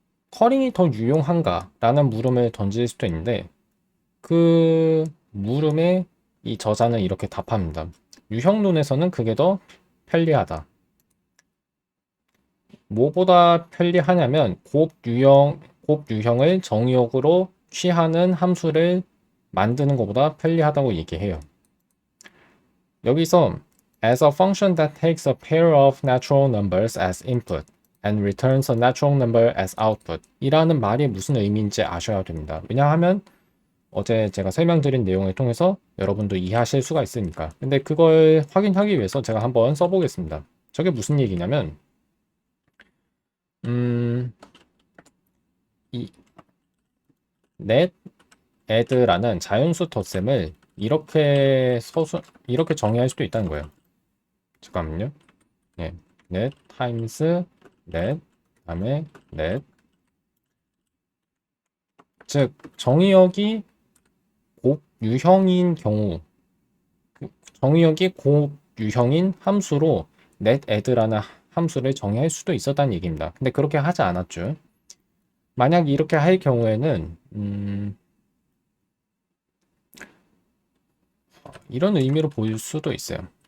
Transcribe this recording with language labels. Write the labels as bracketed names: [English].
[Korean] 커링이 더 유용한가? 라는 물음을 던질 수도 있는데, 그 물음에 이 저자는 이렇게 답합니다. 유형론에서는 그게 더 편리하다. 뭐보다 편리하냐면 곱유형을 정의역으로 취하는 함수를 만드는 것보다 편리하다고 얘기해요. 여기서 [English] as a function that takes a pair of natural numbers as input and returns a natural number as output [Korean] 이라는 말이 무슨 의미인지 아셔야 됩니다. 왜냐하면 어제 제가 설명드린 내용을 통해서 여러분도 이해하실 수가 있으니까. 근데 그걸 확인하기 위해서 제가 한번 써보겠습니다. 저게 무슨 얘기냐면 이 net add라는 자연수 덧셈을 이렇게 정의할 수도 있다는 거예요. 잠깐만요. 네, net times net 다음에 net. 즉 정의역이 곱유형인 경우, 정의역이 곱유형인 함수로 net add라는 함수를 정의할 수도 있었다는 얘기입니다. 근데 그렇게 하지 않았죠. 만약 이렇게 할 경우에는 이런 의미로 보일 수도 있어요.